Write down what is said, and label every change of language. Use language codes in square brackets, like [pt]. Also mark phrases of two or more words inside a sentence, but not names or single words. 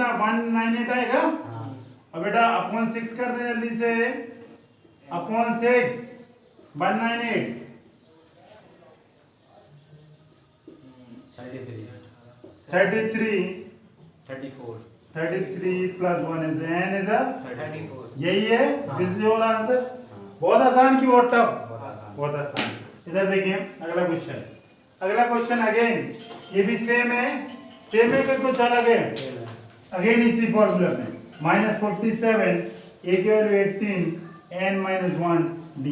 [hi] 198 आएगा। और बेटा अपॉन 6 कर दे जल्दी से, अपॉन 6 198 33 प्लस 1 [en] is n is a [hi] 34। यही है। [en] this is your answer. [hi] बहुत आसान की बहुत टफ? बहुत आसान। इधर देखिए अगला क्वेश्चन। अगला [en] question again [hi] ये भी सेम है, सेम है कि कुछ अलग है? अगेन इसी फॉर्मूला में -47 a की वैल्यू 18 n - 1 d।